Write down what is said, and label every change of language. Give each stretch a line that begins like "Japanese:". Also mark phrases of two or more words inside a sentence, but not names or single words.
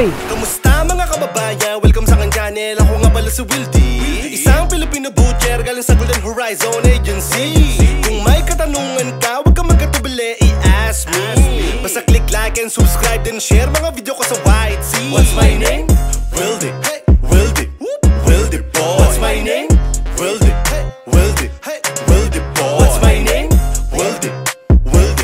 Filipino: Kamusta mga kababayan? Welcome sa aking channel. Ako nga pala si Wildy, isang Filipino butcher galing sa Golden Horizon Agency. Kung may katanungan ka, huwag ka magkatubili,
English: i-ask me.
Filipino: Basta
English: click like and subscribe and share
Filipino: mga video ko sa White Sea.
English: What's my name? Wildy. Hey, Wildy. Wildy boy. What's my name? Wildy. Hey, Wildy. Hey, Wildy boy. What's my name? Wildy. Wildy.